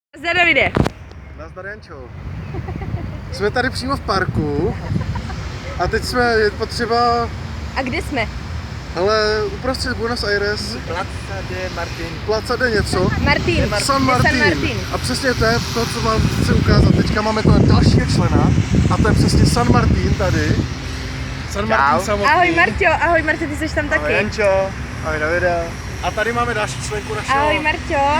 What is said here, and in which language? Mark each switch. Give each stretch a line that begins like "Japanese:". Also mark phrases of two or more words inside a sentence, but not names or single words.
Czech: Nazdar, Davide. Nazdar, Jančo. Jsme tady přímo v parku a teď je potřeba... A kde jsme? Ale uprostřed Buenos Aires. Plaza de Martin. Plaza de něco. Martin. San Martin. A přesně to je to, co vám chci ukázat. Teďka máme toho dalšího člena a to je přesně San Martin tady. San Martin samotný. Ahoj Marťo, ty jsi tam taky. Ahoj Jančo, ahoj Davide. A tady máme další členku našeho Ahoj Marťo.